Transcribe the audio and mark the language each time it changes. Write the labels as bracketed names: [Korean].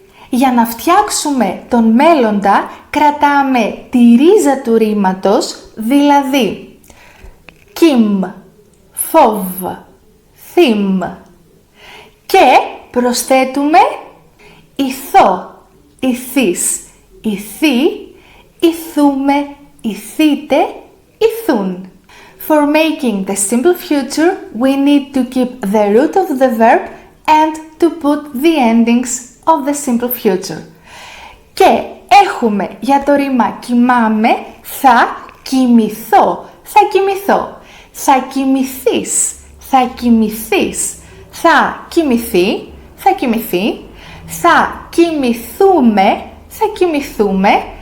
[Greek] Για να φτιάξουμε τον μέλλοντα, κρατάμε τη ρίζα του ρήματος, δηλαδή κιμ, φοβ, θυμ. Και προσθέτουμε ηθώ, ηθείς, ηθεί, ηθούμε, ηθείτε, ηθούν. [English] For making the simple future, we need to keep the root of the verb and to put the endings of the simple future. [Greek] Και έχουμε για το ρήμα κοιμάμαι, θα κοιμηθώ, θα κοιμηθώ. Θα κοιμηθείς, θα κοιμηθείς. Θα κοιμηθεί, θα κοιμηθεί. Θα κοιμηθούμε, θα κοιμηθούμε.